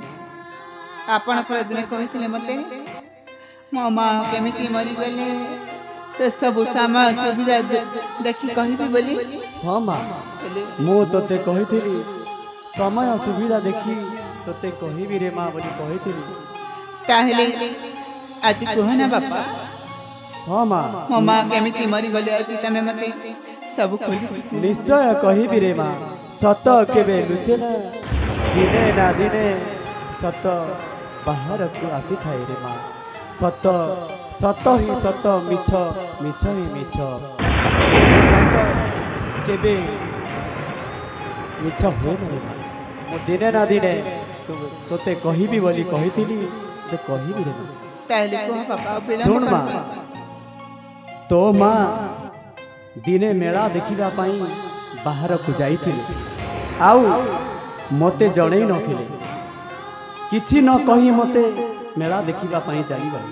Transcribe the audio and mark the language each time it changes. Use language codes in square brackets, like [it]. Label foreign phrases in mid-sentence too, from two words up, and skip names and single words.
[or] ଆପଣ ପର ଦିନ କହିଥିଲେ ମତେ ମୋ ମାଁ କେମିତି ମରି ଗଲେ ସେ ସବୁ ସମୟ ସୁବିଧା ଦେଖି କହିବି ବୋଲି ହଁ ମାଁ ମୁ ତୋତେ କହିଥିଲି ସମୟ ସୁବିଧା ଦେଖି ତୋତେ କହିବି ରେ ମାଁ ବୋଲି କହିଥିଲି ତାହେଲେ ଆଜି କହ ନା ବାପା ହଁ ମାଁ ମୋ ମାଁ କେମିତି ମରି ଗଲେ ଆଜି ତମେ ମତେ ସବୁ ଖୋଲି ନିଶ୍ଚୟ କହିବି ରେ ମାଁ ସତ କେବେ ଲୁଚେ ନା ଦିନେ ନା ଦିନେ ସତ ବାହାର କୁ ଆସି ଥାଏ ରେ ମାଁ ସତ ସତ ହିଁ ସତ ମିଛ ମିଛ ହିଁ ମିଛ ସତ କେବେ ମିଛ ହୁଏ ନା ରେ ମାଁ ମୁ ଦିନେ ନା ଦିନେ ତୋତେ କହିବି ବୋଲି କହିଥିଲି ତ କହିବି ରେ ମାଁ ତାହେଲେ କହ ବାପା ଶୁଣ ମାଁ ତୋ ମାଁ ଦିନେ ମେଳା ଦେଖିବା ପାଇଁ ବାହାର କୁ ଯାଇଥିଲେ ଆଉ ମତେ ଜଣେଇ ନଥିଲେ କିଛି ନ କହି ମତେ ମେଳା ଦେଖିବା ପାଇଁ ଚାଲି ଗଲେ